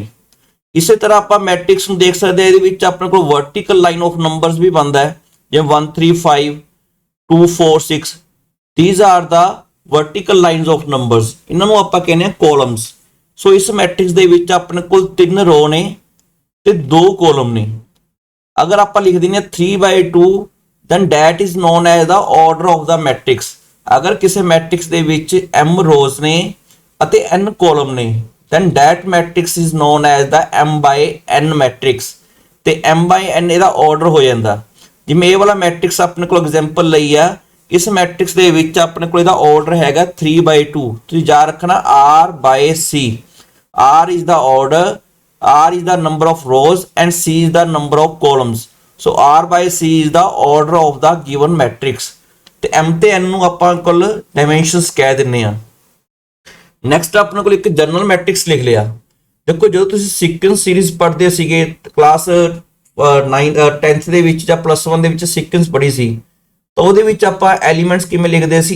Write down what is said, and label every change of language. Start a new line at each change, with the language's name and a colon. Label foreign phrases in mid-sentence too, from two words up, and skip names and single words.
Punjabi: ਇਸੇ ਤਰ੍ਹਾਂ ਆਪਾਂ ਮੈਟ੍ਰਿਕਸ ਨੂੰ ਦੇਖ ਸਕਦੇ ਹਾਂ, ਇਹਦੇ ਵਿੱਚ ਆਪਣੇ ਕੋਲ
English: vertical line of numbers
Punjabi: ਵੀ ਬਣਦਾ ਹੈ, ਜਿਵੇਂ 1 3 5 2 4 6।
English: these are the vertical lines of numbers,
Punjabi: ਇਹਨਾਂ ਨੂੰ ਆਪਾਂ ਕਹਿੰਦੇ ਆ ਕਾਲਮਸ। ਸੋ ਇਸ ਮੈਟ੍ਰਿਕਸ ਦੇ ਵਿੱਚ ਆਪਣੇ ਕੋਲ 3 ਰੋ ਨੇ ਤੇ 2 ਕਾਲਮ ਨੇ। ਅਗਰ ਆਪਾਂ ਲਿਖ ਦਿੰਦੇ ਆ 3/2
English: then that is known as the order of the matrix।
Punjabi: ਅਗਰ ਕਿਸੇ ਮੈਟ੍ਰਿਕਸ ਦੇ ਵਿੱਚ m ਰੋਜ਼ ਨੇ ਅਤੇ n ਕਾਲਮ ਨੇ
English: then that matrix is known as the m/n matrix।
Punjabi: ਤੇ m/n ਇਹਦਾ ਆਰਡਰ ਹੋ ਜਾਂਦਾ। ਜਿਵੇਂ ਇਹ ਵਾਲਾ ਮੈਟ੍ਰਿਕਸ ਆਪਣੇ ਕੋਲ ਐਗਜ਼ਾਮਪਲ ਲਈ ਆ, ਇਸ ਮੈਟ੍ਰਿਕਸ ਦੇ ਵਿੱਚ ਆਪਣੇ ਕੋਲ ਇਹਦਾ ਆਰਡਰ ਹੈਗਾ 3/2। ਤੁਸੀਂ ਯਾਦ ਰੱਖਣਾ r/c।
English: r is the order, r is the number of rows and c is the number of columns। so r/c is the order of the given matrix।
Punjabi: ਤੇ m ਤੇ n ਨੂੰ ਆਪਾਂ ਕੋਲ ਡਾਈਮੈਂਸ਼ਨਸ ਕਹਿ ਦਿੰਨੇ ਆ। ਨੈਕਸਟ ਆਪਣੇ ਕੋਲ ਇੱਕ
English: general matrix
Punjabi: ਲਿਖ ਲਿਆ। ਦੇਖੋ, ਜਦੋਂ ਤੁਸੀਂ
English: sequence series
Punjabi: ਪੜ੍ਹਦੇ ਸੀਗੇ
English: class 10th
Punjabi: ਦੇ ਵਿੱਚ ਜਾਂ +1 ਦੇ ਵਿੱਚ ਸੀਕੁਐਂਸ ਪੜ੍ਹੀ ਸੀ, ਤਾਂ ਉਹਦੇ ਵਿੱਚ ਆਪਾਂ ਐਲੀਮੈਂਟਸ ਕਿਵੇਂ ਲਿਖਦੇ ਸੀ?